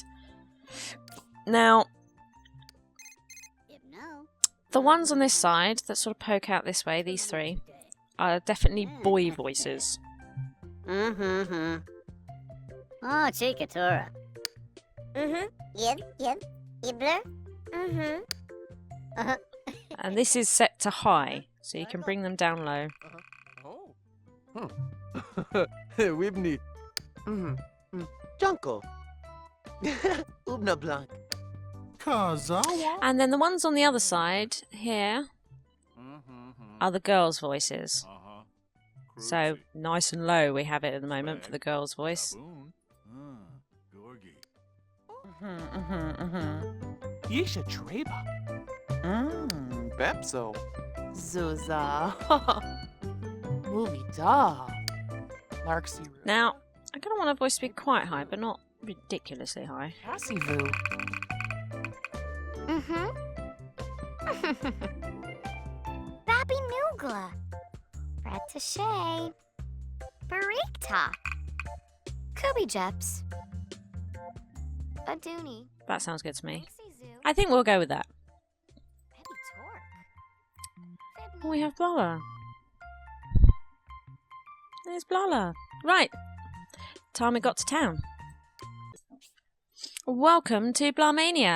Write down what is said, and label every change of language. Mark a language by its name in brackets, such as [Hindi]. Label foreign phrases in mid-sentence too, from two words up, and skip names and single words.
[English] Now, the ones on this side that sort of poke out this way, these three, are definitely boy voices. Oh, Chikatora. Yep. Ibler. And this is set to high, so you can bring them down low. Wibni. Junko. Ubna Blanc. Kazawa. And then the ones on the other side here are the girls' voices. So nice and low we have it at the moment for the girls' voice. Yisha Treba. Bepso. Zuza. Movie da. Larksy. Now, I kind of want our voice to be quite high, but not ridiculously high. Cassivoo. Babi Nugla. Ratashay. Barikta. Kubi Jeps. Aduni. That sounds good to me. I think we'll go with that. Oh, we have Blarla. There's Blarla. Right. Time we got to town. Welcome to Blarmania.